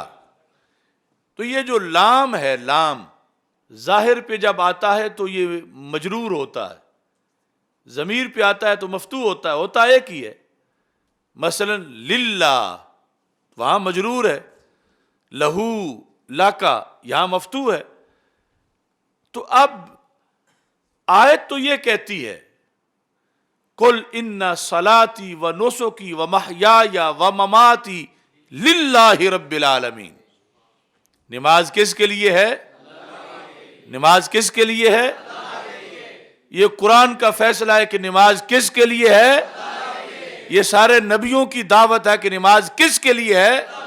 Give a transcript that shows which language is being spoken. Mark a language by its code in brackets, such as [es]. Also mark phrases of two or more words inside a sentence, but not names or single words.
[ur] تو یہ جو لام ہے، لام ظاہر پہ جب آتا ہے تو یہ مجرور ہوتا ہے، ضمیر پہ آتا ہے تو مفتوح ہوتا ہے ایک ہی ہے. مثلا للہ وہاں مجرور ہے، لہو لاکا یہاں مفتوح ہے. تو اب آیت تو یہ کہتی ہے [ar] قل ان صلاتی و نسکی و محیای و مماتی للہ رب العالمین. [ur] نماز کس کے لیے ہے؟ نماز کس کے لیے ہے؟ یہ قرآن کا فیصلہ ہے کہ نماز کس کے لیے ہے. یہ سارے نبیوں کی دعوت ہے کہ نماز کس کے لیے ہے.